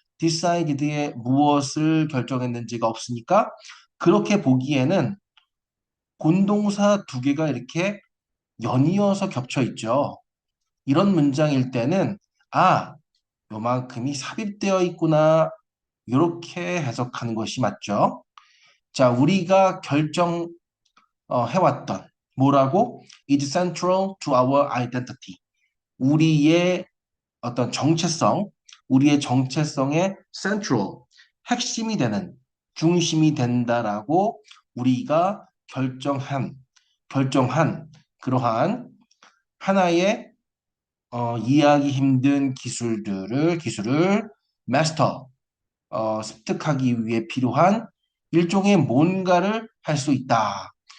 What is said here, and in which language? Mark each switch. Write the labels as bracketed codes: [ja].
[ko] decided의 무엇을 결정했는지가 없으니까 그렇게 보기에는 곤동사 두 개가 이렇게 연이어서 겹쳐 있죠. 이런 문장일 때는 아, 요만큼이 삽입되어 있구나. 이렇게 해석하는 것이 맞죠. 자, 우리가 해왔던 뭐라고? [en] It's central to our identity. [ko] 우리의 어떤 우리의 정체성의 central, 핵심이 되는, 중심이 된다라고 우리가 결정한 그러한 하나의 이해하기 힘든 기술을 마스터, 습득하기 위해 필요한 일종의 뭔가를 할 수 있다.